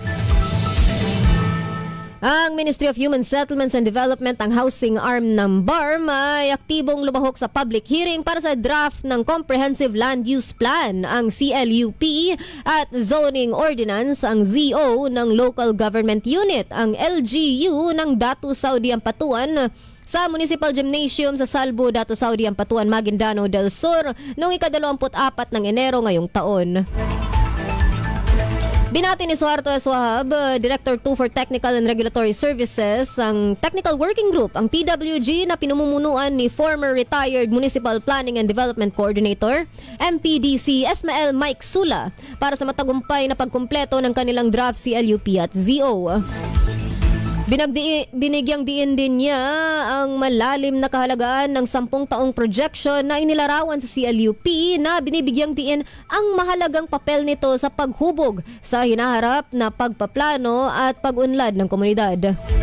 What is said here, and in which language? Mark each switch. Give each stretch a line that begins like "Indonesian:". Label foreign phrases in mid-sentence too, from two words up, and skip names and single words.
Filipino: Ang Ministry of Human Settlements and Development, ang
English: housing arm
Filipino: ng BARM, ay aktibong lumahok sa
English: public hearing
Filipino: para sa draft ng Comprehensive Land Use Plan, ang CLUP, at Zoning Ordinance, ang ZO ng Local Government Unit, ang LGU ng Datu Saudi Ampatuan, sa Municipal Gymnasium sa Salbo, Datu Saudi Ampatuan, Maguindanao del Sur noong ika-24 ng Enero ngayong taon. Binati ni Suharto S. Wahab, Director 2 for Technical and Regulatory Services, ang Technical Working Group, ang TWG, na pinamumunuan ni
English: former retired
Filipino: Municipal Planning and Development Coordinator, MPDC Esmael Mike Sula, para sa matagumpay na pagkumpleto ng kanilang draft CLUP at ZO. Binigyang diin din niya ang malalim na kahalagaan ng 10 taong projection na inilarawan sa CLUP, na binibigyang diin ang mahalagang papel nito sa paghubog sa hinaharap na pagpaplano at pag-unlad ng komunidad.